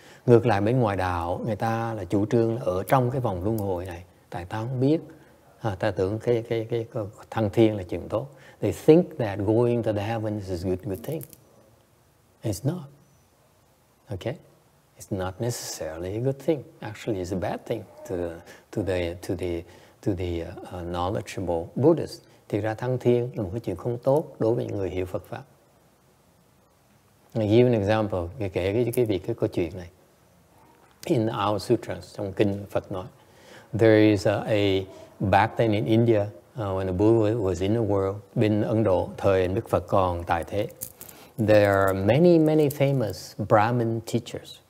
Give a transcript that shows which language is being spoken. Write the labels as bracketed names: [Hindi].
[Vietnamese] Ngược lại bên ngoài đạo, người ta là chủ trương là ở trong cái vòng luân hồi này. Tại ta không biết, ta tưởng cái thăng thiên là chuyện tốt. [English] They think that going to the heavens is a good thing. It's not. Okay? It's not necessarily a good thing. Actually, it's a bad thing to the knowledgeable Buddhists. [Vietnamese] Thì ra thăng thiên là một cái chuyện không tốt đối với những người hiểu Phật pháp. [English] I give an example, [Vietnamese] kể cái câu chuyện này. [English] In our sutras, [Vietnamese] trong kinh Phật nói, [English] There is a back then in India, when the Buddha was in the world, [Vietnamese] bên Ấn Độ, thời Đức Phật còn tại thế, [English] there are many famous Brahmin teachers.